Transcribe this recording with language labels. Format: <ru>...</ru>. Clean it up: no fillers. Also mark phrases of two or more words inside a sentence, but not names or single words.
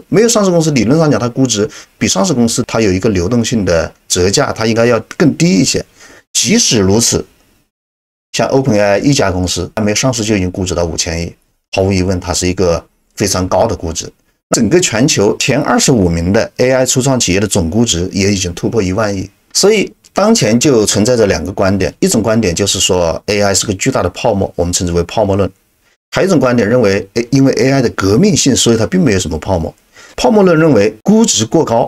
<zh>沒有上市公司理論上講，它估值比上市公司它有一個流動性的折價，它應該要更低一些。即使如此，像 OpenAI 一家公司還沒上市就已經估值到5000億，毫無疑問它是一個非常高的估值。整個全球前25名的 AI 初創企業的總估值也已經突破1萬億， 所以當前就存在着2個觀點，一種觀點就是說 AI 是個巨大的泡沫，我們稱之為泡沫論。還有一種觀點認為，因為 AI 的革命性，所以它並沒有什麼泡沫。泡沫論認為估值過高。</zh>